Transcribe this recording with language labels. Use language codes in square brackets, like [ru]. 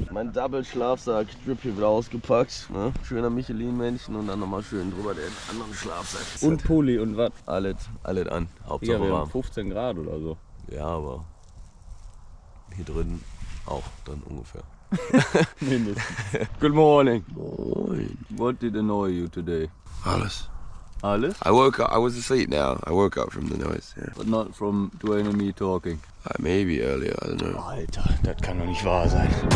[de] Mein Double-Schlafsack, Strip hier wieder ausgepackt. Ne? Schöner Michelin-Männchen und dann nochmal schön drüber den anderen Schlafsack. Und Pulli und was? Alles an. Ja, Hauptsache wir haben warm. 15 Grad oder so. Ja, aber hier drin auch dann ungefähr. Mindestens. [en] Good morning. [de] Moin. [en] What did annoy you today? [de] Alles. Alles? [en] I woke up. I was asleep now. I woke up from the noise. Yeah. But not from Dwayne and me talking. Maybe earlier. I don't know. [de] Alter, das kann doch nicht wahr sein.